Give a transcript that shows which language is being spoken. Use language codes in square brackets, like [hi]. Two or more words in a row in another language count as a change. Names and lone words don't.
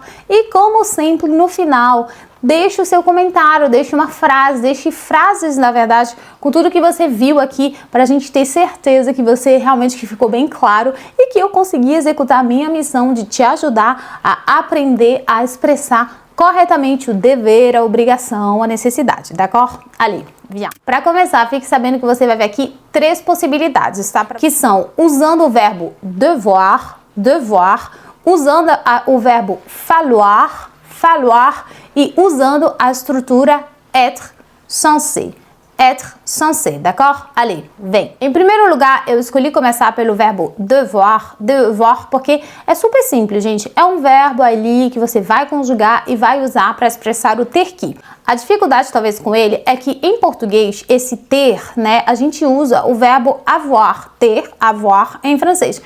[pt] E como sempre, no final, deixe o seu comentário, deixe uma frase, deixe frases, na verdade, com tudo que você viu aqui, para a gente ter certeza que você realmente ficou bem claro e que eu consegui executar a minha missão de te ajudar a aprender a expressar corretamente o dever, a obrigação, a necessidade, d'accord? [fr] Ali, viens. [pt] Para começar, fique sabendo que você vai ver aqui três possibilidades, tá? Que são usando o verbo devoir, usando o verbo falloir, e usando a estrutura [fr] être censé, [pt] d'accord? [fr] Allez, [pt] vem. Em primeiro lugar, eu escolhi começar pelo verbo devoir, porque é super simples, gente. É um verbo ali que você vai conjugar e vai usar para expressar o ter que. A dificuldade, talvez, com ele é que em português, esse ter, né, a gente usa o verbo avoir, ter, avoir em francês.